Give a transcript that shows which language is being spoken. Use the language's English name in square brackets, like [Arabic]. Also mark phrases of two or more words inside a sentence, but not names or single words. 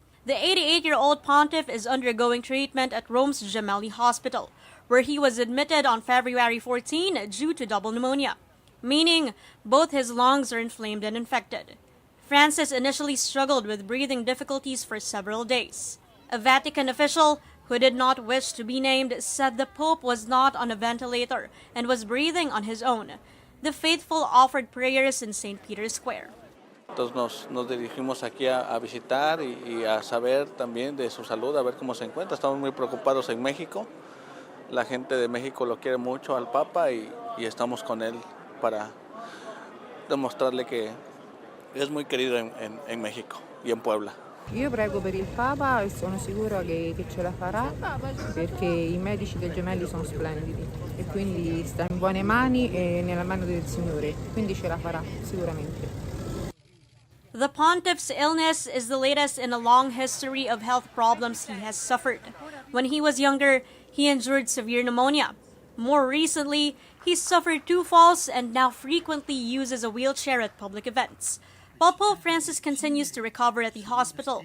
[English] The 88-year-old pontiff is undergoing treatment at Rome's Gemelli Hospital, where he was admitted on February 14 due to double pneumonia, meaning both his lungs are inflamed and infected. Francis initially struggled with breathing difficulties for several days. A Vatican official who did not wish to be named said the Pope was not on a ventilator and was breathing on his own. The faithful offered prayers in St. Peter's Square. [Spanish] Entonces nos dirigimos aquí a visitar y a saber también de su salud, a ver cómo se encuentra. Estamos muy preocupados en México. La gente de México lo quiere mucho al Papa y estamos con él para demostrarle que es muy querido en México y en Puebla. [Italian] Io prego per il Papa e sono sicura che ce la farà perché i medici del Gemelli sono splendidi e quindi sta in buone mani e nella mano del Signore, quindi ce la farà sicuramente. [English] The pontiff's illness is the latest in a long history of health problems he has suffered. When he was younger, he endured severe pneumonia. More recently, he suffered 2 falls and now frequently uses a wheelchair at public events, while Pope Francis continues to recover at the hospital.